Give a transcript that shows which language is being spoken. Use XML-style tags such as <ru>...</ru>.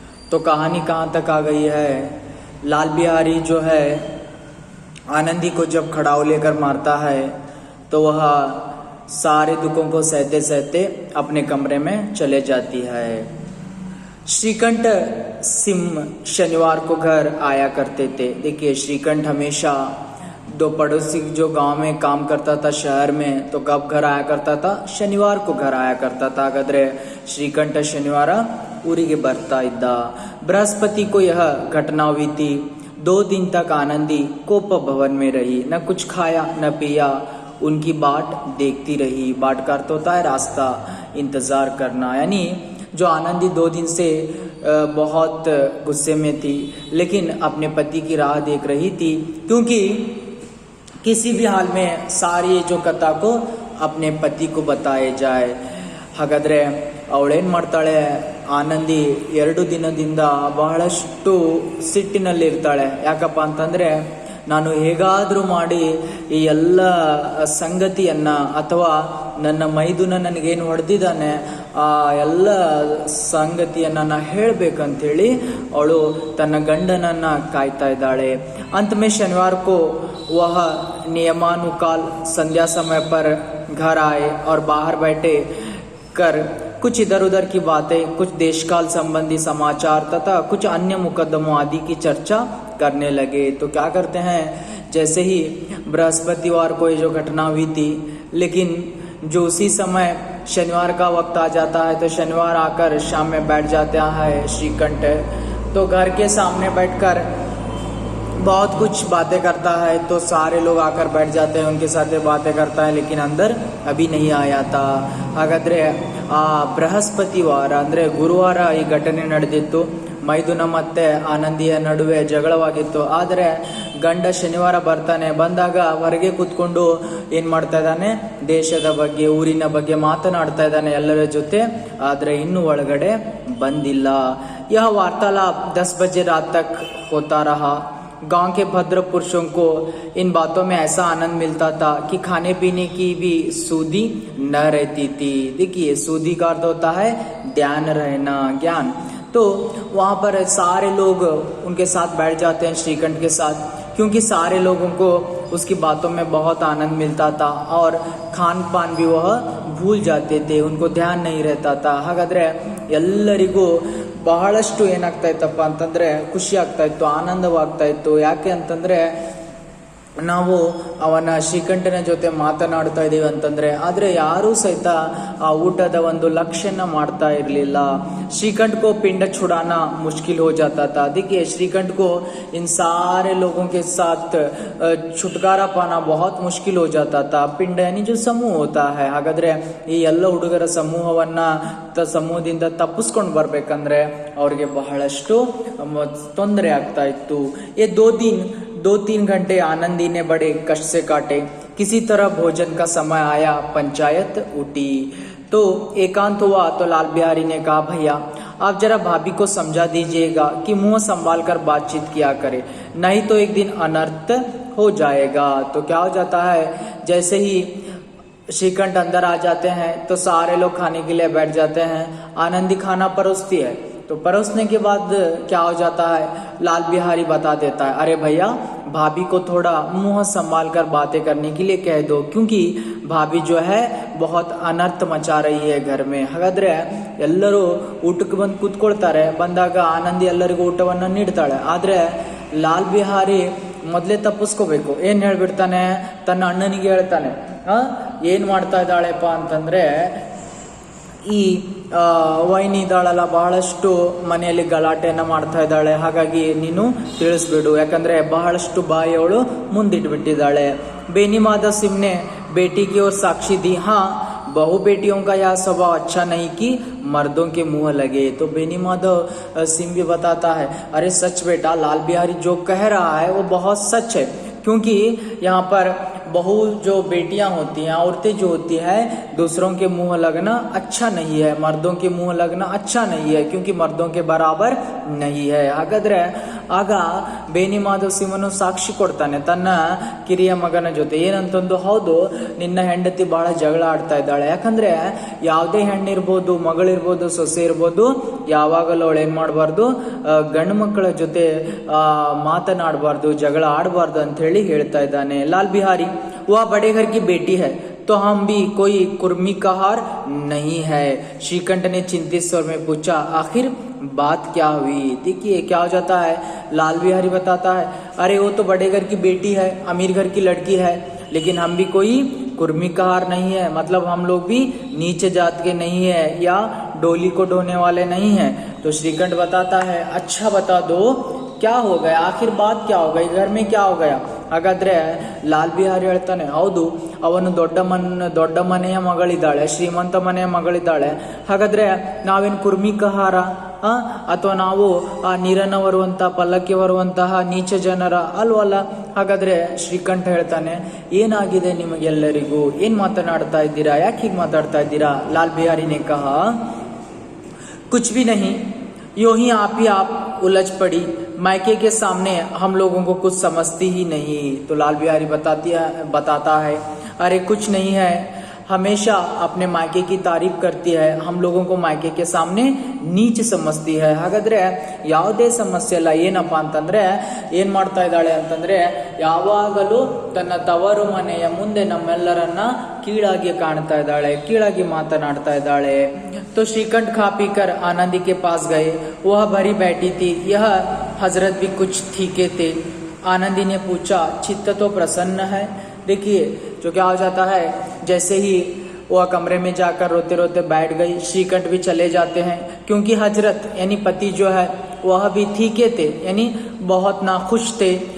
<hi>तो कहानी कहाँ तक आ गई है। लाल बिहारी जो है आनंदी को जब खड़ाऊ लेकर मारता है तो वह सारे दुखों को सहते सहते अपने कमरे में चले जाती है। श्रीकंठ सिंह शनिवार को घर आया करते थे। देखिए, श्रीकंठ हमेशा दो पड़ोसी जो गांव में काम करता था शहर में, तो कब घर आया करता था? शनिवार को घर आया करता था।</hi> <kn>हागाದ್ರೆ श्रीकंठ शनिवार ಊರಿಗೆ ಬರ್ತಾ ಇದ್ದ।</kn> <hi>बृहस्पति को यह घटना हुई थी। 2 दिन तक आनंदी कोप भवन में रही, न कुछ खाया न पिया, उनकी बाट देखती रही। बाट का अर्थ होता है रास्ता, इंतजार करना। यानी जो आनंदी 2 दिन से बहुत गुस्से में थी, लेकिन अपने पति की राह देख रही थी, क्योंकि किसी भी हाल में सारी जो कथा को अपने पति को बताए जाए।</hi> <kn>ಹಾಗಾದ್ರೆ ಅವಳೇನು ಮಾಡ್ತಾಳೆ, ಆನಂದಿ 2 ದಿನದಿಂದ ಬಹಳಷ್ಟು ಸಿಟ್ಟಿನಲ್ಲಿರ್ತಾಳೆ। ಯಾಕಪ್ಪ ಅಂತಂದರೆ, ನಾನು ಹೇಗಾದರೂ ಮಾಡಿ ಈ ಎಲ್ಲ ಸಂಗತಿಯನ್ನು ಅಥವಾ ನನ್ನ ಮೈದುನ ನನಗೇನು ಹೊಡೆದಿದ್ದಾನೆ ಆ ಎಲ್ಲ ಸಂಗತಿಯನ್ನು ನಾನು ಹೇಳಬೇಕಂತೇಳಿ ಅವಳು ತನ್ನ ಗಂಡನನ್ನು ಕಾಯ್ತಾ ಇದ್ದಾಳೆ।</kn> <hi>अंत में शनिवार को वह नियमानुकाल संध्या समय पर घर आए और बाहर बैठे कर कुछ इधर उधर की बातें, कुछ देशकाल संबंधी समाचार तथा कुछ अन्य मुकदमों आदि की चर्चा करने लगे। तो क्या करते हैं, जैसे ही बृहस्पतिवार को ये जो घटना हुई थी, लेकिन जो उसी समय शनिवार का वक्त आ जाता है, तो शनिवार आकर शाम में बैठ जाता है श्रीकंठ। तो घर के सामने बैठकर बहुत कुछ बातें करता है। तो सारे लोग आकर बैठ जाते हैं, उनके साथ बातें करता है, लेकिन अंदर अभी नहीं आया था।</hi> <kn>ಹಾಗಾದ್ರೆ ಬೃಹಸ್ಪತಿವಾರ ಅಂದರೆ ಗುರುವಾರ ಈ ಘಟನೆ ನಡೆದಿತ್ತು। ಮೈದುನ ಮತ್ತೆ ಆನಂದಿಯ ನಡುವೆ ಜಗಳವಾಗಿತ್ತು। ಆದರೆ ಗಂಡ ಶನಿವಾರ ಬರ್ತಾನೆ, ಬಂದಾಗ ಹೊರಗೆ ಕೂತ್ಕೊಂಡು ಏನು ಮಾಡ್ತಾ ಇದ್ದಾನೆ, ದೇಶದ ಬಗ್ಗೆ ಊರಿನ ಬಗ್ಗೆ ಮಾತನಾಡ್ತಾ ಇದ್ದಾನೆ ಎಲ್ಲರ ಜೊತೆ, ಆದರೆ ಇನ್ನೂ ಒಳಗಡೆ ಬಂದಿಲ್ಲ।</kn> <hi>यह वार्तालाप 10 बजे रात तक होता रहा। गांव के भद्र पुरुषों को इन बातों में ऐसा आनंद मिलता था कि खाने पीने की भी सूधी न रहती थी। देखिए, सूधी का अर्थ होता है ध्यान रहना, ज्ञान। तो वहाँ पर सारे लोग उनके साथ बैठ जाते हैं श्रीकंठ के साथ, क्योंकि सारे लोगों को उसकी बातों में बहुत आनंद मिलता था और खान पान भी वह भूल जाते थे, उनको ध्यान नहीं रहता था।</hi> <kn>ಹಾಗಾದ್ರೆ ಎಲ್ಲರಿಗೂ ಬಹಳಷ್ಟು ಏನಾಗ್ತಾ ಇತ್ತಪ್ಪ ಅಂತಂದರೆ ಖುಷಿ ಆಗ್ತಾ ಇತ್ತು, ಆನಂದವಾಗ್ತಾ ಇತ್ತು। ಯಾಕೆ ಅಂತಂದರೆ ನಾವು ಅವನ ಶ್ರೀಕಂಠನ ಜೊತೆ ಮಾತನಾಡ್ತಾ ಇದ್ದೀವಿ ಅಂತಂದರೆ, ಆದರೆ ಯಾರೂ ಸಹಿತ ಆ ಊಟದ ಒಂದು ಲಕ್ಷ್ಯನ ಮಾಡ್ತಾ ಇರಲಿಲ್ಲ।</kn> <hi>श्रीकंठ को पिंड छुड़ाना मुश्किल हो जाता था। देखिए, श्रीकंठ को इन सारे लोगों के साथ छुटकारा पाना बहुत मुश्किल हो जाता था। पिंड यानी जो समूह होता है।</hi> <kn>ಹಾಗಾದ್ರೆ ಈ ಎಲ್ಲ ಹುಡುಗರ ಸಮೂಹದಿಂದ ತಪ್ಪಿಸ್ಕೊಂಡು ಬರ್ಬೇಕಂದ್ರೆ ಅವ್ರಿಗೆ ಬಹಳಷ್ಟು ತೊಂದರೆ ಆಗ್ತಾ ಇತ್ತು।</kn> <hi>ये 2-3 घंटे आनंदी ने बड़े कष्ट से काटे। किसी तरह भोजन का समय आया, पंचायत उठी। तो एकांत हुआ तो लाल बिहारी ने कहा, भैया आप जरा भाभी को समझा दीजिएगा कि मुंह संभाल कर बातचीत किया करे, नहीं तो एक दिन अनर्थ हो जाएगा। तो क्या हो जाता है, जैसे ही श्रीकंठ अंदर आ जाते हैं तो सारे लोग खाने के लिए बैठ जाते हैं। आनंदी खाना परोसती है, तो परोसने के बाद क्या हो जाता है, लाल बिहारी बता देता है, अरे भैया भाभी को थोड़ा मुंह संभाल कर बातें करने के लिए कह दो, क्योंकि भाभी जो है बहुत अनर्थ मचा रही है घर में।</hi> <kn>ಹಾಗಾದ್ರೆ ಎಲ್ಲರೂ ಊಟಕ್ಕೆ ಬಂದು ಕೂತ್ಕೊಳ್ತಾರೆ, ಬಂದಾಗ ಆನಂದಿ ಎಲ್ಲರಿಗೂ ಊಟವನ್ನು ನೀಡ್ತಾಳೆ। ಆದರೆ ಲಾಲ್ ಬಿಹಾರಿ ಮೊದಲೇ ತಪ್ಪಿಸ್ಕೋಬೇಕು। ಏನು ಹೇಳ್ಬಿಡ್ತಾನೆ, ತನ್ನ ಅಣ್ಣನಿಗೆ ಹೇಳ್ತಾನೆ, ಏನು ಮಾಡ್ತಾ ಇದ್ದಾಳೆಪ್ಪ ಅಂತಂದರೆ, ಈ ವೈನಿ ಇದ್ದಾಳಲ್ಲ ಬಹಳಷ್ಟು ಮನೆಯಲ್ಲಿ ಗಲಾಟೆಯನ್ನು ಮಾಡ್ತಾ ಇದ್ದಾಳೆ, ಹಾಗಾಗಿ ನೀನು ತಿಳಿಸ್ಬಿಡು, ಯಾಕಂದರೆ ಬಹಳಷ್ಟು ಬಾಯಿ ಅವಳು ಮುಂದಿಟ್ಬಿಟ್ಟಿದ್ದಾಳೆ।</kn> <hi>बेनीमाधव सिंह ने बेटी की ओर साक्षी दी, हाँ बहु बेटियों का यह स्वभाव अच्छा नहीं कि मर्दों के मुंह लगे। तो बेनीमाधव सिंह भी बताता है, अरे सच बेटा, लाल बिहारी जो कह रहा है वो बहुत सच है, क्योंकि यहाँ पर बहु जो बेटियां होती हैं, औरतें जो होती है, दूसरों के मुंह लगना अच्छा नहीं है, मर्दों के मुंह लगना अच्छा नहीं है, क्योंकि मर्दों के बराबर नहीं है।</hi> <kn>ಹಾಗಾದ್ರೆ ಆಗ ಬೇನಿ ಮಾಧವ್ ಸಿಂಹನು ಸಾಕ್ಷಿ ಕೊಡ್ತಾನೆ ತನ್ನ ಕಿರಿಯ ಮಗನ ಜೊತೆ ಏನಂತಂದು, ಹೌದು ನಿನ್ನ ಹೆಂಡತಿ ಬಹಳ ಜಗಳ ಆಡ್ತಾ ಇದ್ದಾಳೆ. ಯಾಕಂದ್ರೆ ಯಾವುದೇ ಹೆಣ್ಣಿರ್ಬೋದು, ಮಗಳಿರ್ಬೋದು, ಸೊಸೆ ಇರ್ಬೋದು, ಯಾವಾಗಲೂ ಅವಳು ಏನ್ ಮಾಡಬಾರ್ದು, ಗಂಡು ಮಕ್ಕಳ ಜೊತೆ ಮಾತನಾಡಬಾರ್ದು, ಜಗಳ ಆಡಬಾರ್ದು ಅಂತ ಹೇಳಿ ಹೇಳ್ತಾ ಇದ್ದಾನೆ.</kn> <hi>ಲಾಲ್ ಬಿಹಾರಿ वह बड़े घर की बेटी है तो हम भी कोई कुर्मी का हार नहीं है। श्रीकंठ ने चिंतित स्वर में पूछा, आखिर बात क्या हुई? देखिए क्या हो जाता है, लाल बिहारी बताता है, अरे वो तो बड़े घर की बेटी है, अमीर घर की लड़की है, लेकिन हम भी कोई कुर्मी का हार नहीं है, मतलब हम लोग भी नीचे जात के नहीं है या डोली को ढोने वाले नहीं है। तो श्रीकंठ बताता है, अच्छा बता दो क्या हो गया, आखिर बात क्या हो गई, घर में क्या हो गया?</hi> <kn>ಹಾಗಾದ್ರೆ ಲಾಲ್ ಬಿಹಾರಿ ಹೇಳ್ತಾನೆ, ಹೌದು ಅವನು ದೊಡ್ಡ ಮನೆಯ ಮಗಳಿದ್ದಾಳೆ, ಶ್ರೀಮಂತ ಮನೆಯ ಮಗಳಿದ್ದಾಳೆ. ಹಾಗಾದ್ರೆ ನಾವೇನು ಕುರ್ಮಿಕಹಾರ ಅಥವಾ ನಾವು ಆ ನೀರನ್ನು ಬರುವಂತ ಪಲ್ಲಕ್ಕಿ ಬರುವಂತಹ ನೀಚ ಜನರ ಅಲ್ವಲ್ಲ? ಹಾಗಾದ್ರೆ ಶ್ರೀಕಂಠ ಹೇಳ್ತಾನೆ, ಏನಾಗಿದೆ ನಿಮಗೆಲ್ಲರಿಗೂ, ಏನ್ ಮಾತನಾಡ್ತಾ ಇದ್ದೀರಾ, ಯಾಕೆ ಹೀಗೆ ಮಾತಾಡ್ತಾ ಇದ್ದೀರಾ?</kn> <hi>ಲಾಲ್ ಬಿಹಾರಿನೇ ಕಹಾ, कुछ भी नहीं, यूं ही आप उलझ पड़ी, मायके के सामने हम लोगों को कुछ समझती ही नहीं। तो लाल बिहारी बताता है, अरे कुछ नहीं है, हमेशा अपने मायके की तारीफ करती है, हम लोगों को मायके के सामने ನೀಚ ಸಮಸ್ತಿ है.</hi> <kn>ಹಾಗಾದ್ರೆ ಯಾವುದೇ ಸಮಸ್ಯೆ ಇಲ್ಲ. ಏನಪ್ಪಾ ಅಂತಂದ್ರೆ ಏನ್ ಮಾಡ್ತಾ ಇದ್ದಾಳೆ ಅಂತಂದ್ರೆ, ಯಾವಾಗಲೂ ತನ್ನ ತವರು ಮನೆಯ ಮುಂದೆ ನಮ್ಮೆಲ್ಲರನ್ನ ಕೀಳಾಗಿ ಕಾಣ್ತಾ ಇದ್ದಾಳೆ, ಕೀಳಾಗಿ ಮಾತನಾಡ್ತಾ ಇದ್ದಾಳೆ.</kn> <hi>तो श्रीकंठ खा पी कर आनंदी के पास गए, वह भरी बैठी थी, यह हजरत भी कुछ ठीके थे. आनंदी ने पूछा, चित्त तो प्रसन्न है? देखिए जो क्या हो जाता है, जैसे ही वह कमरे में जाकर रोते रोते बैठ गई, श्रीकंठ भी चले जाते हैं, क्योंकि हजरत यानी पति जो है वह भी ठीके थे, यानी बहुत नाखुश थे.</hi>